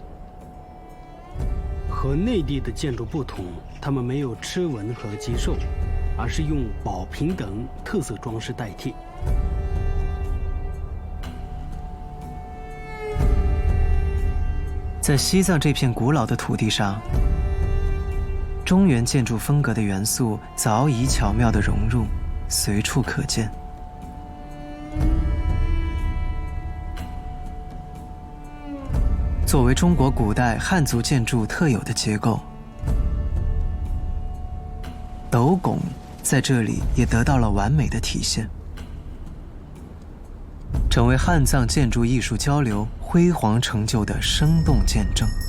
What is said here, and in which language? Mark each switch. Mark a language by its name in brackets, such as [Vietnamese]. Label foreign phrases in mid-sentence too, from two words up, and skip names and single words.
[Chinese] 和内地的建筑不同，他们没有螭纹和棘兽，而是用宝瓶等特色装饰代替。在西藏这片古老的土地上，中原建筑風格的元素早已巧妙地融入，隨處可見。作為中國古代漢族建築特有的結構，斗拱在這裡也得到了完美的體現，成為漢藏建築藝術交流輝煌成就的生動見證。